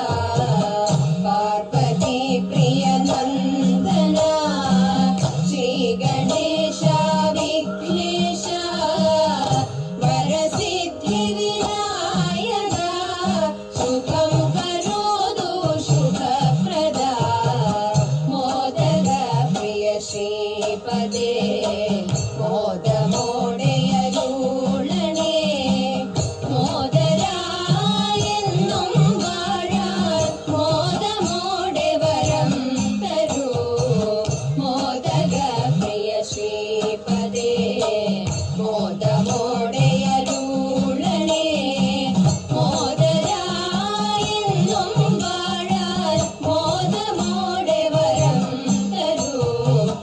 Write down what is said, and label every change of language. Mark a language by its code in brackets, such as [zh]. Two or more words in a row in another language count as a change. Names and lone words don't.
[sa] पार्वती प्रियनन्दना श्री गणेश विघ्नेश वरसिद्धि विनायका शुभं करोतु शुभप्रदा। [ml] മോദക പ്രിയ ശ്രീപദേ മോദമോടെയരുളണേ മോദരായെന്നും വാഴാൻ മോദമോടെ വരം തരൂ മോദക പ്രിയ ശ്രീപദേ മോദമോടെയരുളണേ മോദരായെന്നും വാഴാൻ മോദമോടെ വരം തരൂ.